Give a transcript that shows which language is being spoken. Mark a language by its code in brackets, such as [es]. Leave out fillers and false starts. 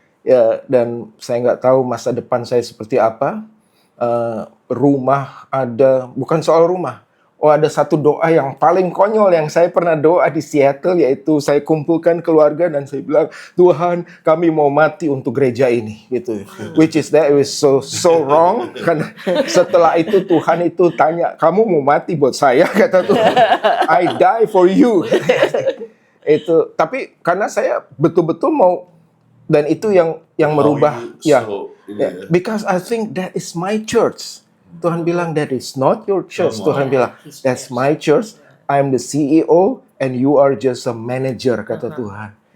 [id] Ya, dan saya nggak tahu masa depan saya seperti apa. Rumah ada, bukan soal rumah. Oh, ada satu doa yang paling konyol yang saya pernah doa di Seattle, yaitu saya kumpulkan keluarga dan saya bilang, Tuhan, kami mau mati untuk gereja ini, gitu. [en] Which is that it was so wrong. [id] Karena setelah itu Tuhan itu tanya, kamu mau mati buat saya, kata Tuhan. [en] I die for you. [id] Itu, tapi karena saya betul-betul mau, dan itu yang merubah, ya. [en] Because I think that is my church. [id] Tuhan bilang, [en] that is not your church. [id] Tuhan bilang, [en] that's my church. I'm the CEO and you are just a manager, [id] kata Tuhan.